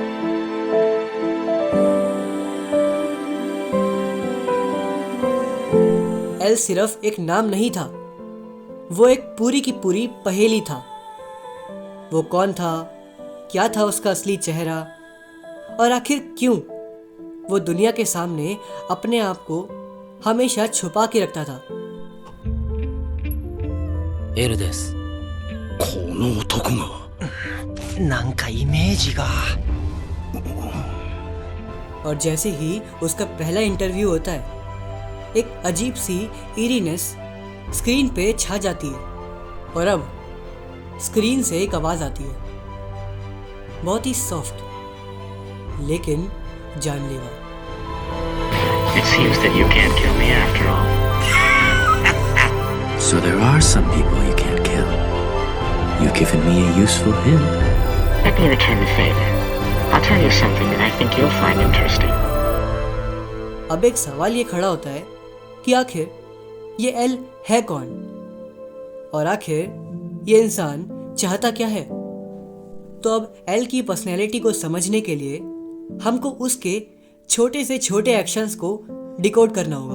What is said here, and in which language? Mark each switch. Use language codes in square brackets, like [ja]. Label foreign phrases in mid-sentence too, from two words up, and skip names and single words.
[hi] एल सिर्फ एक नाम नहीं था, वो एक पूरी की पूरी पहेली था। वो कौन था, क्या था उसका असली चेहरा, और आखिर क्यों वो दुनिया के सामने अपने आप को हमेशा छुपा के रखता था। [ja] エルです。この男がなんかイメージが。 [hi] और जैसे ही उसका पहला इंटरव्यू होता है, एक अजीब सी ईरीनेस स्क्रीन पे छा जाती है, और अब स्क्रीन से एक आवाज़ आती है, बहुत ही सॉफ्ट लेकिन जानलेवा। [en] It seems that you can't kill me after all. So there are some people you can't kill. You've given me a useful hint. Let me return the favor. I'll tell you something that I think you'll find interesting. [hi] अब एक सवाल ये खड़ा होता है कि आखिर ये एल है कौन, और आखिर ये इंसान चाहता क्या है। तो अब एल की पर्सनैलिटी को समझने के लिए हमको उसके छोटे से छोटे एक्शंस को डिकोड करना होगा।